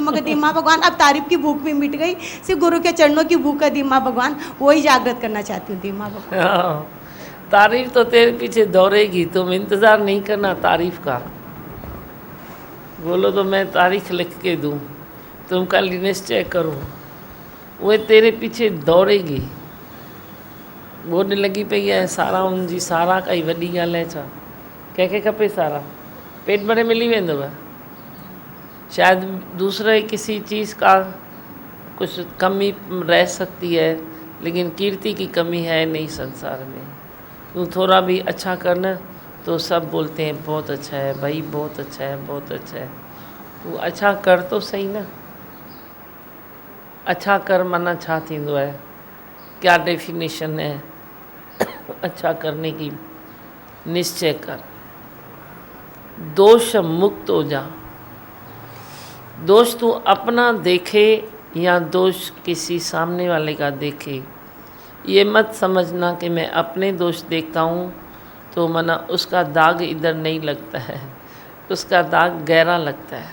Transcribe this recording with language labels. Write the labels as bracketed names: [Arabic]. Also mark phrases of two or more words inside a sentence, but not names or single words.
[Hindi] मगर दीमा भगवान अब तारीफ की भूख भी मिट गई, सिर्फ गुरु के चरणों की भूख है दीमा भगवान, वही जागृत करना चाहती हूँ दीमा भगवान। तारीफ तो तेरे पीछे दौड़ेगी, तुम इंतज़ार नहीं करना तारीफ का। बोलो तो मैं तारीख लिख के दूँ, तुम खाली निश्चय करो, वो तेरे पीछे दौड़ेगी। [Sindhi] बोॾ लॻी पई आहे सारा हुनजी सारा काई वॾी ॻाल्हि आहे छा? कंहिंखे खपे सारा? पेट भरे मिली वेंदव। [Hindi] शायद दूसरे किसी चीज़ का कुछ कमी रह सकती है, लेकिन कीर्ति की कमी है नहीं संसार में। तू थोड़ा भी अच्छा करना तो सब बोलते हैं बहुत अच्छा है भाई, बहुत अच्छा है, बहुत अच्छा है। तू अच्छा कर तो सही ना। अच्छा कर [Sindhi] माना छा थींदो [Hindi] है? क्या डेफिनेशन है अच्छा करने की? निश्चय कर, दोष मुक्त हो जा। दोष तू अपना देखे या दोष किसी सामने वाले का देखे, ये मत समझना कि मैं अपने दोष देखता हूँ तो मना उसका दाग इधर नहीं लगता है, उसका दाग गहरा लगता है।